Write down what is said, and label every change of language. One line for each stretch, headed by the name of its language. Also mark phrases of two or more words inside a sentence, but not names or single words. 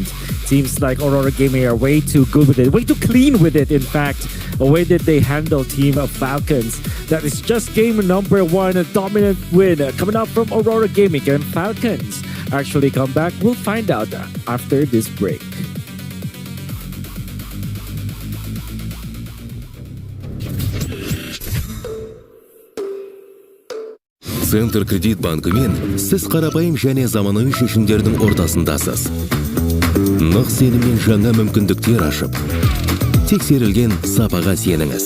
English: Seems like Aurora Gaming are way too good with it, way too clean with it, in fact. The way that they handle Team of Falcons. That is just game number 1, a dominant win coming up from Aurora Gaming. Can Falcons actually come back? We'll find out after this break.
Kazakh: Центр кредит банкымен сіз қарапайым және заманауи шешімдердің ортасындасыз. Нық сеніммен жаңа мүмкіндіктер ашып, тексерілген сапаға сеніңіз.